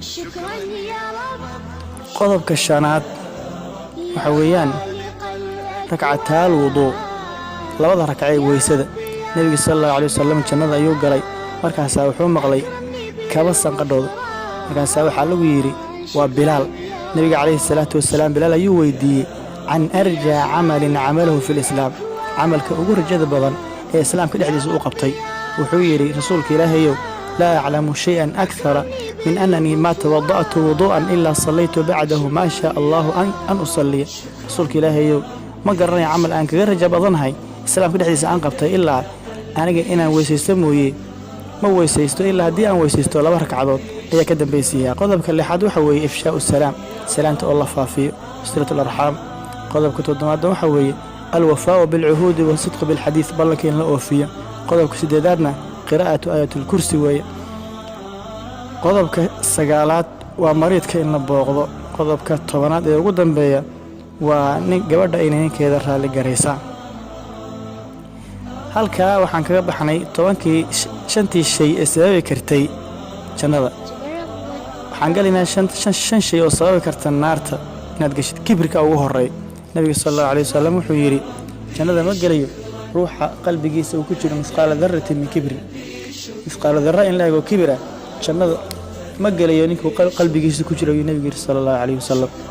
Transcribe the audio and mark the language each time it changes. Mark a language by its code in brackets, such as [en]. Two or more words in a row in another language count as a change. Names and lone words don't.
[so] qodobka shanaad waxa weeyaan [ar] ركعتا الوضوء [so] labada rak'ay weysada nabiga [ar] صلى الله عليه وسلم [so] jannada ayuu galay markaas wuxuu maqlay kaba sanqadhooda markaas waxa lagu yiri waa bilaal nabiga [ar] عليه الصلاة والسلام [so] bilaal ayuu weydiiyay [ar] عن أرجى عمل عمله في الإسلام [so] amalka ugu rajada badan ee islaamka dhexdiisa uu qabtay wuxuu yiri rasuulka ilaahayow [ar] لا أعلم شيئا أكثر من أنني ما توضأت وضوءا إلا صليت بعده ما شاء الله أن أصلي [so] rasuulka ilaahayow ma garanay amal aan kaga raja badanahay islaamka dhexdiisa aan qabtay illa aniga inaan weysaysto mooyee ma weysaysto illa hadii aan weysaysto laba rakcadood ayaa ka dambeysiyay qodobka lixaad waxa weeye [ar] إفشاء السلام [so] salaanta oo la faafiyo [ar] صلة الأرحام [so] qodobka toddobaad waxa weeye [ar] الوفاء بالعهود وصدق بالحديث [so] ballakin la oofiyo qodobka sideedaadna [ar] قراءة آية الكرسي [so] weeye qodobka sagaalaad waa mariidka in la booqdo qodobka tobanaad ee ugu dambeeya waa nin gabadha inankeeda raali gareysa halka waxaan kaga baxnay shantii shay ee sababi kartay jannada waxaan galinaa shan shay oo sababi karta naarta inaad gashid kibrika ugu horeey nabiga [ar] صلى الله عليه وسلم [so] wuxuu yiri jannada ma galayo ruuxa qalbigiisa uu ku jiro [ar] مثقال ذرة من كبر مثقال ذرة [so] in la eego kibra jannada ma galayo ninku qalbigiisa ku jiro nabiga [ar] صلى الله عليه وسلم